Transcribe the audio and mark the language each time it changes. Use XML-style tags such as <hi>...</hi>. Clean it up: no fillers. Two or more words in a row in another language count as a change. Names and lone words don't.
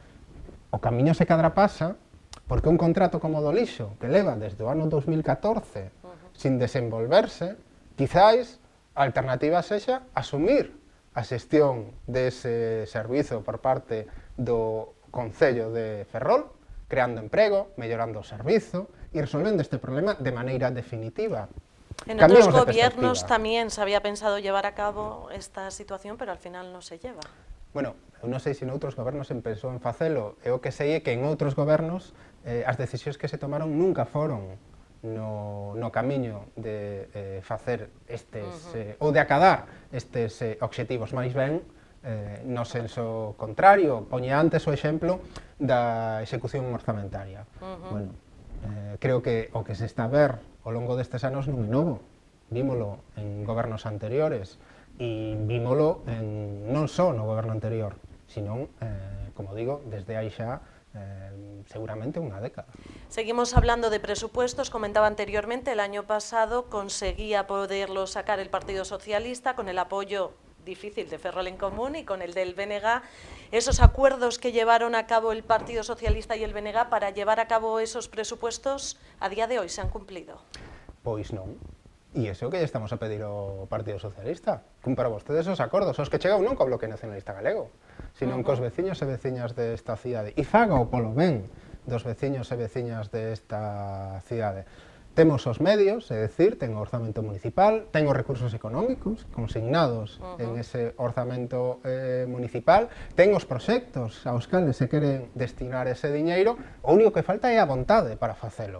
<gl>O camiño se cadra pasa porque un contrato como o do lixo, que leva desde o ano 2014 sin desenvolverse, quizáis a alternativa sexa asumir a xestión dese servizo por parte do Concello de Ferrol, creando emprego, mellorando o servizo e resolvendo este problema de maneira definitiva.</gl> <es>En otros gobiernos también se había pensado llevar a cabo esta situación, pero al final no se lleva.</es> <gl>Bueno, eu non sei se noutros gobernos se pensou en facelo, e o que sei é que en outros gobernos as decisións que se tomaron nunca foron no camiño de facer estes, ou de acadar estes obxectivos, máis ben no senso contrario. Poñía antes o exemplo da execución orzamentaria. Bueno, creo que o que se está a ver ao longo destes anos non é novo, vímolo en gobernos anteriores, e vímolo non só no goberno anterior, sino, como digo, desde aí xa seguramente unha década.</gl> <es>Seguimos hablando de presupuestos. Comentaba anteriormente, el año pasado conseguía poderlo sacar el Partido Socialista con el apoyo difícil de Ferrol en Común y con el del BNG. Esos acuerdos que llevaron a cabo el Partido Socialista y el BNG para llevar a cabo esos presupuestos, a día de hoy se han cumplido?</es> <gl>Pois non. E iso que lle estamos a pedir ao Partido Socialista. Cumpra vostedes os acordos, os que chegou non co Bloque Nacionalista Galego, sino cos veciños e veciñas desta cidade. E faga-o polo ben dos veciños e veciñas desta cidade. Temos os medios, é dicir, ten o orzamento municipal, ten os recursos económicos consignados en ese orzamento municipal, ten os proxectos aos cales se queren destinar ese diñeiro, o único que falta é a vontade para facelo.</gl>